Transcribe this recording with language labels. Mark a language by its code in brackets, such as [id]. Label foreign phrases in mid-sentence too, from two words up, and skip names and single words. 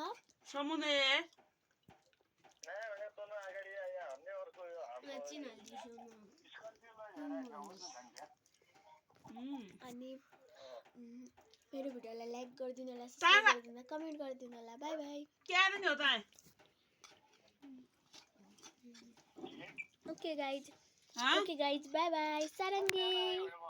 [ne] समुद्र अनि मेरो भिडियोलाई लाइक गरिदिनु होला सब्स्क्राइब गरिदिनु होला कमेन्ट गरिदिनु होला [en] bye bye [hi] क्या नहीं होता है [en] okay guys [hi] हाँ [en] bye bye सारंगी